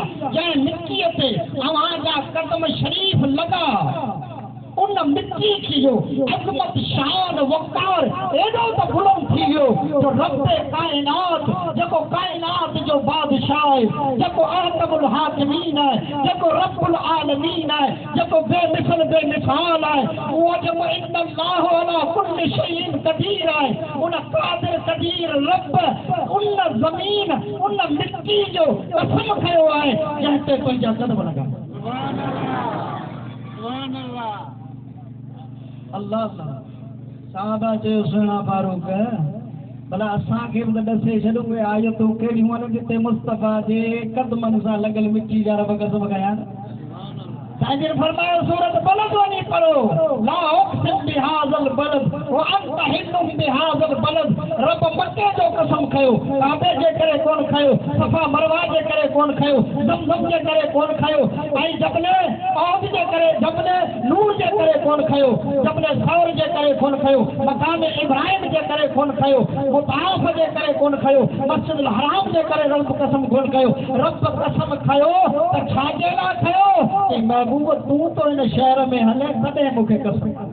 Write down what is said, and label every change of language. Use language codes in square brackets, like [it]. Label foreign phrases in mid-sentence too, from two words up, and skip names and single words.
[sd] जंहिं मिटीअ ते अव्हां जा कदम शरीफ़ लॻा, उन मिट्टी की जो अज़मत शान वक़ार एॾो त बुलंद थी वियो जो रब कायनात, जेको कायनात जो बादशाह आहे, जेको [ar] أحكم الحاكمين [sd] आहे, जेको [ar] رب العالمين [sd] आहे, जेको बेमिसल बेमिसाल आहे, उहो जेको [ar] إن الله على كل شيء قدير [sd] आहे, उन क़ादिर क़दीर रब उन ज़मीन उन मिट्टी जो कसम खयो आहे जंहिं ते तुंहिंजा कदम लॻा। अल्लाह साहबा चयो सुहिणा फारूक, भला असांखे बि त ॾसे छॾो उहे आयतूं कहिड़ियूं आहिनि जिते मुस्तफ़ा जे कदमनि सां लॻल मिटी जा रब कसम कया। साईं जन फरमायो सूरत बलद वञी पढ़ो, [ar] لا أقسم بهذا البلد وأنت حل بهذا البلد. [sd] रब मक्के जो कसम खयो, काबे जे करे कोन खयो, सफ़ा मरवा जे करे कोन खयो, ज़मज़म जे करे कोन खयो, ऐं जबले औद जे करे, जबले नूर जे करे कोन खयो, जबले सौर जे करे कोन खयो, मकाम इब्राहिम जे करे कोन खयो, मुताफ जे करे कोन खयो, मस्जिदुल हराम जे करे रब कसम कोन खयो। रब कसम खयो त छाजे लाइ खयो? कि महबूब तूं तो इन शहर में हले तॾहिं मूंखे कसम।